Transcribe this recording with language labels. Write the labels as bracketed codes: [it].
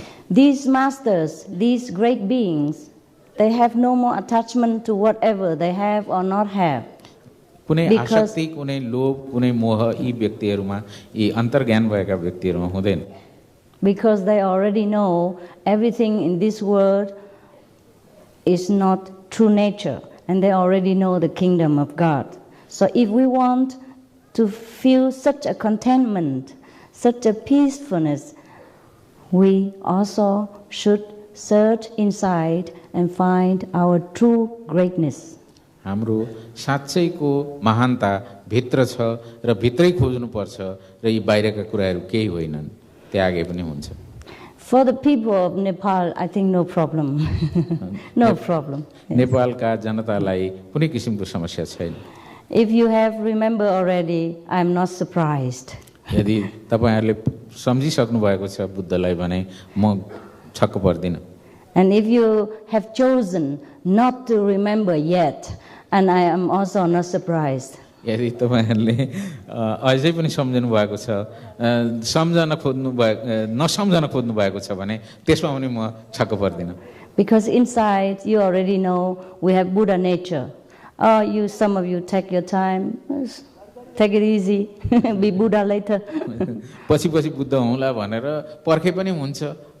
[en] These masters, these great beings, they have no more attachment to whatever they have or not have. [ne] कुनै आसक्ति, कुनै लोभ, कुनै मोह यी व्यक्तिहरूमा, यी अन्तर्ज्ञान भएका व्यक्तिहरूमा हुँदैन। [en] Because they already know everything in this world is not true nature, and they already know the kingdom of God. So if we want to feel such a contentment, such a peacefulness, we also should search inside and find our true greatness. [ne] हाम्रो साँच्चैको महानता भित्र छ र भित्रै खोज्नु पर्छ र यी बाहिरका कुराहरू केही होइनन्, त्यागे पनि हुन्छ। [en] For the people of Nepal, I think no problem. No problem. Yes. [ne] नेपालका जनतालाई कुनै किसिमको समस्या छैन। [en] If you have remembered already, I am not surprised. [ne] यदि तपाईहरुले सम्झिसक्नु भएको छ बुद्धलाई भने म छक्क पर्दिन। [en] And if you have chosen not to remember yet, and I am also not surprised. [ne] यदि तपाईहरुले अझै पनि सम्झनु भएको छ, नसम्झन खोज्नु भएको छ भने त्यसमा पनि म छक्क पर्दिन। [en] Because inside you already know we have Buddha nature. Some of you take your time, take it easy, be Buddha later. [ne] पछि बुद्ध हुँला भनेर पर्खे पनि हुन्छ।